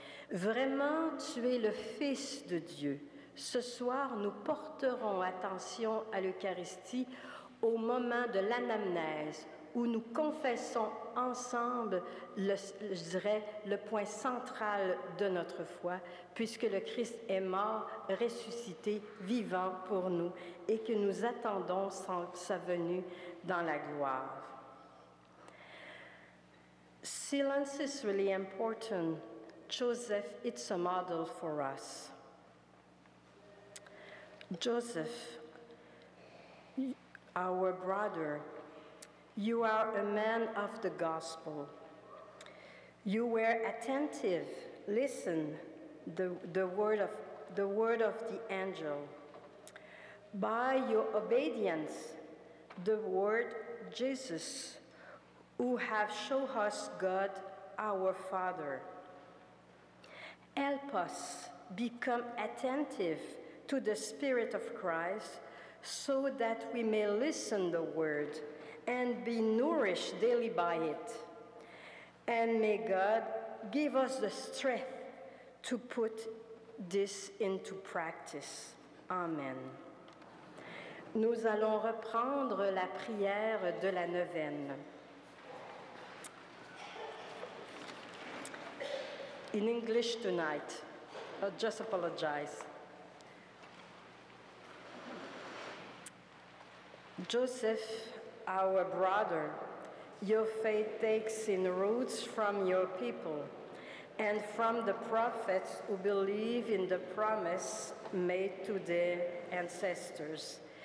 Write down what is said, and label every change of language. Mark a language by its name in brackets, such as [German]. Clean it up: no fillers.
[French] Vraiment, tu es le Fils de Dieu. Ce soir, nous porterons attention à l'Eucharistie au moment de l'anamnèse, où nous confessons ensemble, je dirais, le point central de notre foi, puisque le Christ est mort, ressuscité, vivant pour nous, et que nous attendons sa venue dans la gloire. [English] Silence is really important. Joseph, it's a model for us. Joseph, our brother, you are a man of the gospel. You were attentive, listen, the word of the angel. By your obedience, the word Jesus, who have shown us God, our Father. Help us become attentive to the Spirit of Christ so that we may listen the word and be nourished daily by it. And may God give us the strength to put this into practice. Amen. [French] Nous allons reprendre la prière de la neuvaine. [English] In English tonight, I'll just apologize. Joseph, our brother, your faith takes in roots from your people and from the prophets who believe in the promise made to their ancestors.